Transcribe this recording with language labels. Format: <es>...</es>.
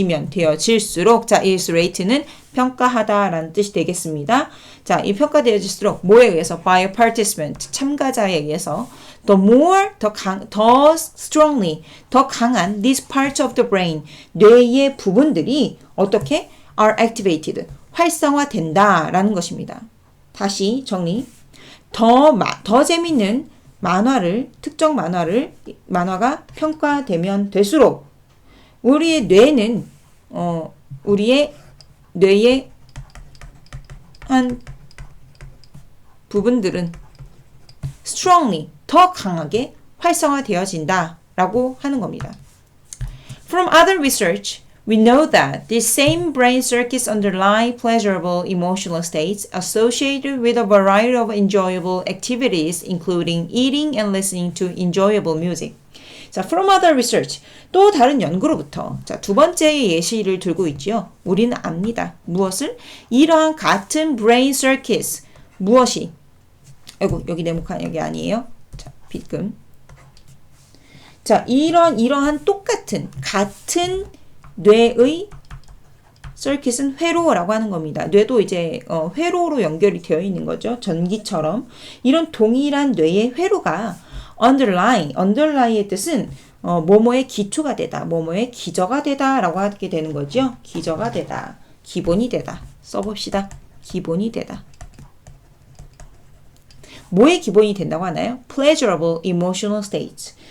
<ko>되어질수록, 자,</ko> <en>is rated</en> <ko>는 평가하다라는 뜻이 되겠습니다. 자, 이 평가되어질수록 뭐에 의해서?</ko> <en>by a participant,</en> <ko>참가자에 의해서</ko> <en>the more, 더 strongly,</en> <ko>더 강한</ko> <en>these parts of the brain,</en> <ko>뇌의 부분들이 어떻게?</ko> <en>are activated,</en> <ko>활성화된다라는 것입니다. 다시 정리. 더 재밌는 특정 만화가 평가되면 될수록 우리의 뇌는, 우리의 뇌의 한 부분들은 strongly, 더 강하게 활성화되어진다라고 하는 겁니다.</ko> <en>From other research, we know that these same brain circuits underlie pleasurable emotional states associated with a variety of enjoyable activities, including eating and listening to enjoyable music.</en> <ko>자,</ko> <en>from other research,</en> <ko>또 다른 연구로부터, 자, 두 번째의 예시를 들고 있지요. 우리는 압니다. 무엇을? 이러한 같은</ko> <en>brain circuits,</en> <ko>무엇이? 아이고, 여기 네모칸 여기 아니에요. 자, 빗금. 자, 이러한 같은 뇌의 circuit은 회로라고 하는 겁니다. 뇌도 이제 회로로 연결이 되어 있는 거죠. 전기처럼. 이런 동일한 뇌의 회로가 underlie의 뜻은 뭐뭐의 기초가 되다, 뭐뭐의 기저가 되다라고 하게 되는 거죠. 기저가 되다, 기본이 되다. 써봅시다. 기본이 되다. 뭐의 기본이 된다고 하나요?</ko> <en>pleasurable emotional states.</en>